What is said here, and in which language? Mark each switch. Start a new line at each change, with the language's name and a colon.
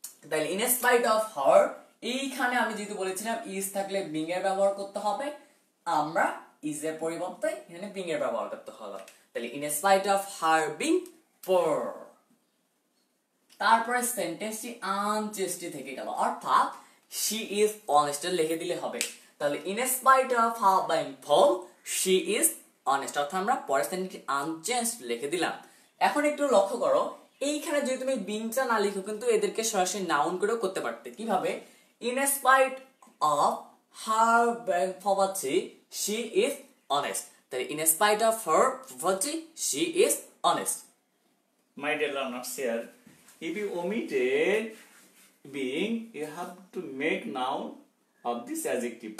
Bangla: তাহলে in spite of her, এইখানে আমি যেহেতু বলেছিলাম ইজ থাকলে বিং এর ব্যবহার করতে হবে, আমরা ইজ এর পরিবর্তে এখানে বিং এর ব্যবহার করতে হবে। তাহলে in spite of her being পোর। তারপরে সেন্টেন্সটি আনচেস্টি থেকে গেল, অর্থাৎ
English: she is honest
Bangla: লিখে দিলে হবে। তাহলে
English: in spite of her being poor she is honest,
Bangla: অর্থাৎ আমরা পরের সেন্টেন্সটি আনচেঞ্জড লিখে দিলাম। এখন একটু লক্ষ্য করো, এইখানে যদি তুমি বিংটা না লিখো কিন্তু এদেরকে সরাসরি নাউন করেও করতে পারতে। কিভাবে?
English: in spite of her being poverty she is honest,
Bangla: তাহলে
English: in spite of her poverty she is honest। My dear learners, here if you omitted being, you have to make noun of this adjective.